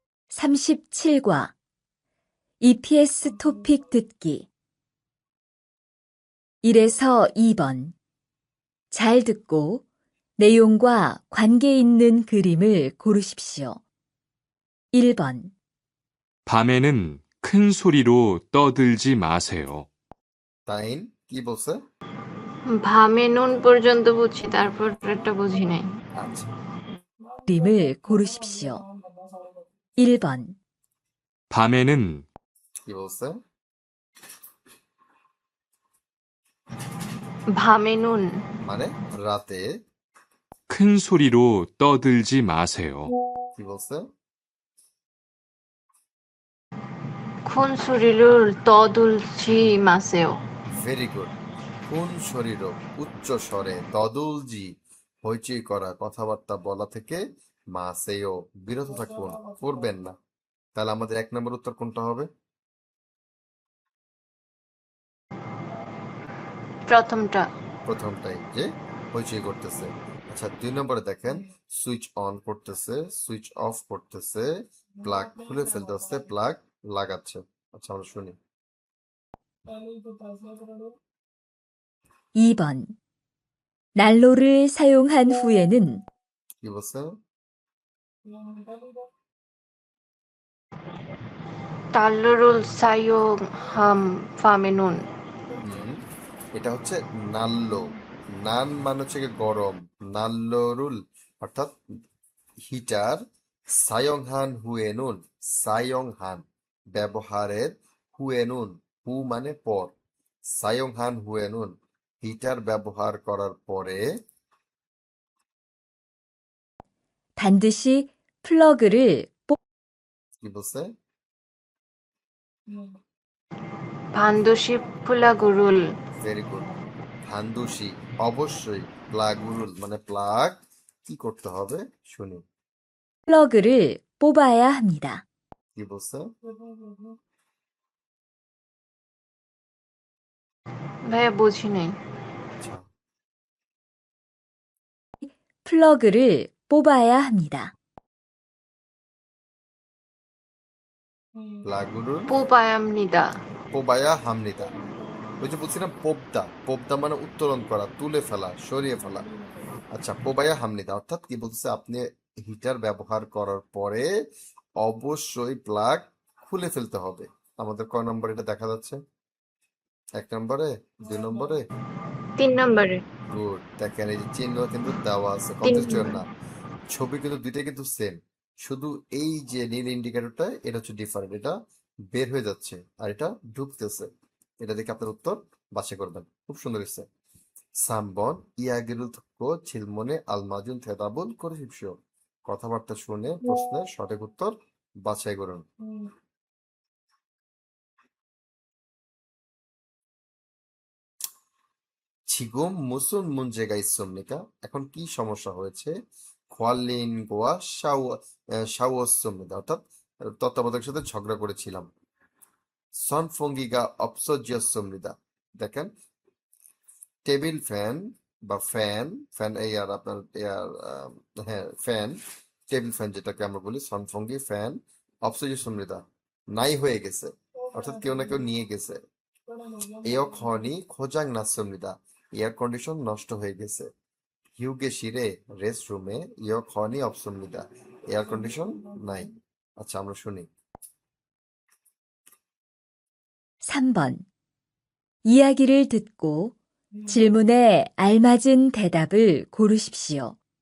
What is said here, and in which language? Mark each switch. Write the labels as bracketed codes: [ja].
[ko] (37과) EPS 토픽 듣기 1에서 2번 잘 듣고 내용과 관계 있는 그림을 고르십시오. 1번 밤에는 큰 소리로 떠들지 마세요. [bn] 9 কি বলছে? [ko] 밤에 নুন [bn] পর্যন্ত বুঝছি, তারপর একটা বুঝি নাই। আচ্ছা, [ko] 그림을 고르십시오. 1번 밤에는 [bn] কি বলছে? [ko] 밤에 নুন [bn] মানে রাতে [ko] 큰 소리로 떠들지 마세요. [bn] কি বলছে? [ko] 큰 소리를 떠들지 마세요. [en] Very good. [bn] কোন শরীর উচ্চ স্বরে তদুলজি হইচই করা কথাবার্তা বলা থেকে মাসেও বিরত থাকুন, করবেন না। তাহলে আমাদের 1 নম্বর উত্তর কোনটা হবে? প্রথমটা। প্রথমটাই, যে হইচই করতেছে। আচ্ছা, 2 নম্বরে দেখেন, সুইচ অন করতেছে, সুইচ অফ করতেছে, প্লাগ খুলে ফেলতেছে, প্লাগ লাগাচ্ছে। আচ্ছা, আমরা শুনি। [ko] 2번 난로를 사용한 후에는 [bn] কি বলছে? [ko] 달러를 사용함 밤에 নুন। [bn] হুম, এটা হচ্ছে নাল্লো। নান মানে হচ্ছে গিয়ে গরম, নাল্লোরুল অর্থাৎ হিটার, [ko] সায়ংহান হুয়েনুন, [bn] সায়ংহান ব্যবহারের, হুয়েনুন হু মানে পর, সায়ংহান হুয়েনুন হিটার ব্যবহার করার পরে [ko] 반드시 플러그를 [bn] কি বলছে? [ko] 반드시 플러그를 [en] Very good. [bn] ভান্দুসি অবশ্যই, প্লাগুরুল মানে প্লাগ কি করতে হবে শুনি। [ko] 플러그를 뽑아야 합니다. [bn] কি বলছে? ভাইয়া বুঝি নাই। আচ্ছা, [ko] 플러그를 뽑아야 합니다. প্লাগুরুল 뽑아야합니다. পোবায়া হামনিদা। [bn] ওই যে বলছিলাম পোবদা, পোবদা মানে উত্তোলন করা, তুলে ফেলা, সরিয়ে ফেলা। আচ্ছা, [ko] পোবায়া হামনিদা [bn] অর্থাৎ কি বলছে, আপনি হিটার ব্যবহার করার পরে অবশ্যই প্লাগ খুলে ফেলতে হবে। আমাদের কয় নম্বর এটা দেখা যাচ্ছে? 1 নম্বরে, 2 নম্বরে? 3 নম্বরে। গুড। দেখেন এই যে চিহ্ন কিন্তু দেওয়া আছে, 3 [en] confuse [bn] নম্বর। না। ছবি কিন্তু দুইটাই কিন্তু সেম, শুধু এই যে নীল ইন্ডিকেটরটা এটা হচ্ছে ডিফারেন্ট, এটা বের হয়ে যাচ্ছে আর এটা ঢুকতেছে। এটা দেখে আপনার উত্তর বাছাই করবেন। খুব সুন্দর হচ্ছে। [ko] 3번 이야기를 듣고 질문에 알맞은 대답을 고르십시오. [bn] কথাবার্তা শুনে প্রশ্নের সঠিক উত্তর বাছাই করুন। [ko] 지금 무슨 문제가 있습니까? [bn] এখন কি সমস্যা হয়েছে? [ko] খোয়ালিনগোয়া শাওয়াসুমিদা [bn] অর্থাৎ তত্ত্বাবধায়কের সাথে ঝগড়া করেছিলাম। [ko] 선풍기가 없어졌습니다. [bn] দেখেন, টেবিল ফ্যান বা ফ্যান, ফ্যান এই আর আপনার এয়ার, হ্যাঁ ফ্যান, টেবিল ফ্যান যেটাকে আমরা বলি 선풍기 ফ্যান, [ko] 없어졌습니다 [bn] নাই হয়ে গেছে, অর্থাৎ কেউ না কেউ নিয়ে গেছে। [ko] 에어컨이 고장 났습니다. [bn] এয়ার কন্ডিশন নষ্ট হয়ে গেছে। [ko] 휴게실에 রেস্টরুমে 에어컨이 없습니다. [bn] এয়ার কন্ডিশন নাই। আচ্ছা, আমরা শুনি। [ko] 3번 이야기를 듣고 질문에 알맞은 대답을 고르십시오.